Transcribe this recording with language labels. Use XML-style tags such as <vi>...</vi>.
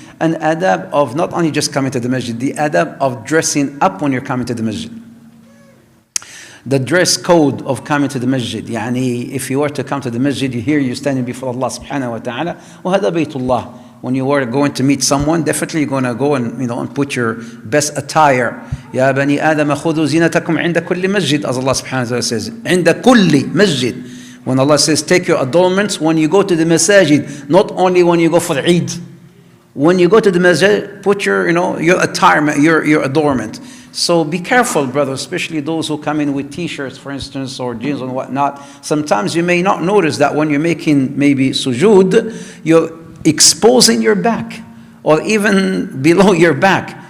<en>An adab of not only just coming to the masjid, the adab of dressing up when you're coming to the masjid. The dress code of coming to the masjid. Yani, if you were to come to the masjid, you're standing before Allah subhanahu wa ta'ala.</en> <ar>وَهَذَا بَيْتُ اللَّهِ.</ar> <en>When you were going to meet someone, definitely you're going to go and and put your best attire.</en> <ar>يا بني آدم خذوا زينتكم عند كل مسجد,</ar> <en>as Allah subhanahu wa ta'ala says.</en> <ar>عند كل مسجid.</ar> <en>When Allah says take your adornments when you go to the masajid, not only when you go for Eid. When you go to the masjid, put your your attire, your adornment. So be careful, brothers, especially those who come in with t-shirts, for instance, or jeans and whatnot. Sometimes you may not notice that when you're making maybe sujood, you're exposing your back, or even below your back.</en>